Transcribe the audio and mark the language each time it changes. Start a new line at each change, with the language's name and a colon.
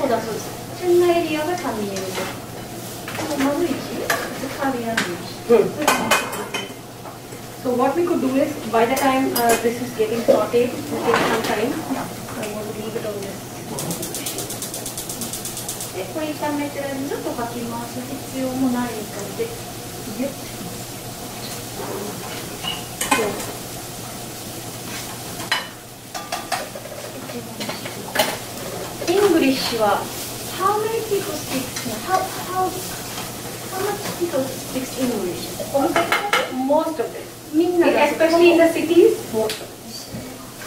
Japanese: そうだそうです。チェンナイエリアがタミール語。この丸い字、カリアン字。
English: so what we could do is, by the time this is getting sauteed, it will take some time. I want to leave it on this.
Japanese: で、これ炒めてずっとかき回す必要もないので、English は
English: How many people speak? How much people speak English? Most of it.
Japanese: みんなが
English: Especially in the cities, most of it.